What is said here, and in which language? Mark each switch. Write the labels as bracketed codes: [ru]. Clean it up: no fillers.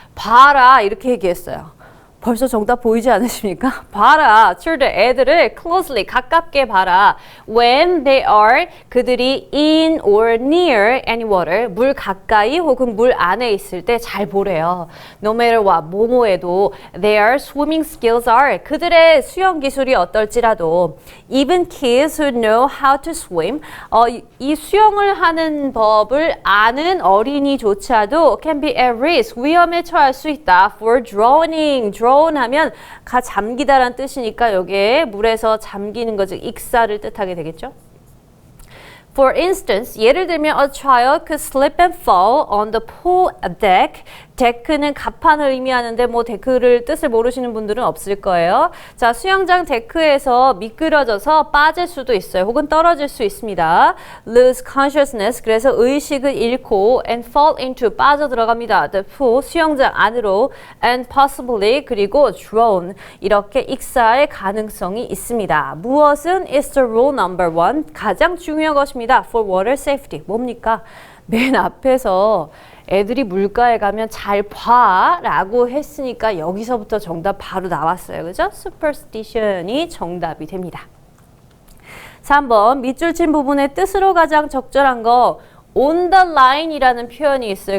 [ko] 봐라, 이렇게 얘기했어요. 벌써 정답 보이지 않으십니까? 봐라, children, 애들을 closely, 가깝게 봐라. [en] When they are, [ko] 그들이 [en] in or near any water, [ko] 물 가까이 혹은 물 안에 있을 때 잘 보래요. [en] No matter what, [ko] 뭐뭐해도 [en] their swimming skills are, [ko] 그들의 수영 기술이 어떨지라도 [en] even kids who know how to swim, [ko] 이 수영을 하는 법을 아는 어린이조차도 [en] can be at risk, [ko] 위험에 처할 수 있다. For drowning, drown 하면 가 잠기다란 뜻이니까 여기에 물에서 잠기는 거, 즉 익사를 뜻하게 되겠죠. [en] For instance, [ko] 예를 들면 [en] a child could slip and fall on the pool deck. [ko] 데크는 갑판을 의미하는데 뭐 데크를 뜻을 모르시는 분들은 없을 거예요. 자, 수영장 데크에서 미끄러져서 빠질 수도 있어요. 혹은 떨어질 수 있습니다. [en] Lose consciousness, [ko] 그래서 의식을 잃고 [en] and fall into, [ko] 빠져들어갑니다. The pool, 수영장 안으로 [en] and possibly, [ko] 그리고 drown, 이렇게 익사할 가능성이 있습니다. 무엇은 [en] is the rule number one, [ko] 가장 중요한 것입니다. For water safety, 뭡니까? 맨 앞에서 애들이 물가에 가면 잘 봐 라고 했으니까 여기서부터 정답 바로 나왔어요. 그죠? superstition이 정답이 됩니다. 3번 밑줄 친 부분의 뜻으로 가장 적절한 거 on the line 이라는 표현이 있어요.